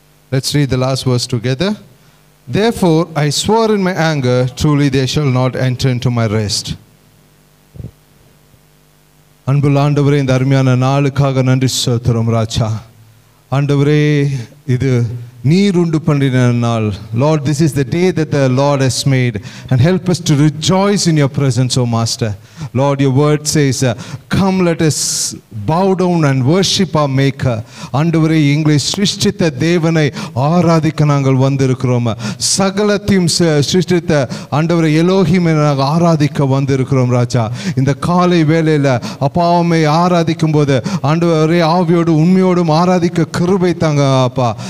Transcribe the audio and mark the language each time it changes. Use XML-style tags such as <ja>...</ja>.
<en>Let's read the last verse together. Therefore, I swore in my anger, truly they shall not enter into my rest.</en> <ta>அன்புள்ள ஆண்டவரே, இந்த அருமையான நாளுக்காக நன்றி செலுத்துகிறோம் ராஜா. ஆண்டவரே, இது நீர் உண்டு பண்ணின நாள்.</ta> <en>Lord, this is the day that the Lord has made, and help us to rejoice in your presence, O Master. Lord, your word says, come let us bow down and worship our Maker.</en> <ta>ஆண்டவரே, எங்களை சிருஷ்டித்த தேவனை ஆராதிக்க நாங்கள் வந்திருக்கிறோம். சகலத்தையும் சிருஷ்டித்த ஆண்டவரை எலோஹிமை நாங்கள் ஆராதிக்க வந்திருக்கிறோம் ராஜா. இந்த காலை வேளையில் அப்பாவை ஆராதிக்கும் போது ஆண்டவரே, ஆவியோடு உண்மையோடும் ஆராதிக்க கிருபை தாங்க அப்பா.</ta>